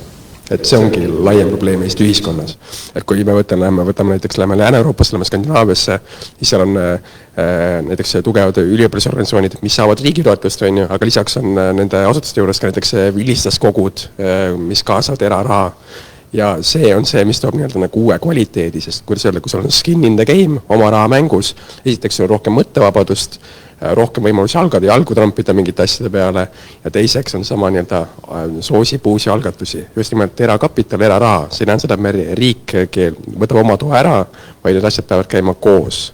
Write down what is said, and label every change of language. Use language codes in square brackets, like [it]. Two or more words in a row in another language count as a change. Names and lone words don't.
[et] Et see ongi laiem probleem Eesti ühiskonnas. Et kui me võtame näiteks Lääne-Euroopasse, lähme Skandinaaviasse, siis seal on näiteks tugevad üliõpilasorganisatsioonid, mis saavad riigi toetust, aga lisaks on nende asutuste juures ka näiteks vilistlaskogud, mis kaasavad eraraha. Ja see on see, mis toob nagu uue kvaliteedi, sest kui sul on [en] skin in the game, [et] oma raha mängus, esiteks on rohkem mõttevabadust, rohkem võimalusi jalgu trampida mingite asjade peale ja teiseks on sama soosib uusi algatusi. Just nimelt erakapital, eraraha. See ei näen seda, et me riik võtab oma toa ära, vaid need asjad peavad käima koos.